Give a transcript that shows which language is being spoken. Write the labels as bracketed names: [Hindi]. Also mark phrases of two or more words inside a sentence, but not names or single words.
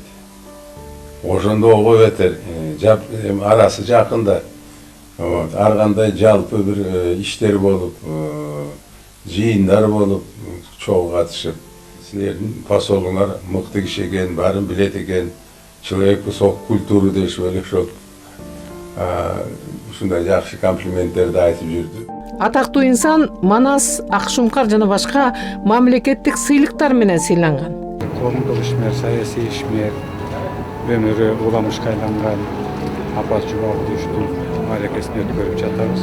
[Kyrgyz] Ошондо ого бетер арасы жакында ар кандай жалпы бир иштер болуп, жыйындар болуп, чогуу катышып, силердин посолуңар мыкты киши экен, баарын билет экен, [Russian] человек высокой культуры [Kyrgyz] дешип эле ошол ушундай жакшы комплименттерди айтып жүрдү. Атактуу инсан Манас, Акшумкар жана башка мамлекеттик сыйлыктар менен сыйланган. Коомдук ишмер, саясий ишмер, өмүрү уламышка айланган Апаз Жумагуловдун мааракесин өткөрүп жатабыз.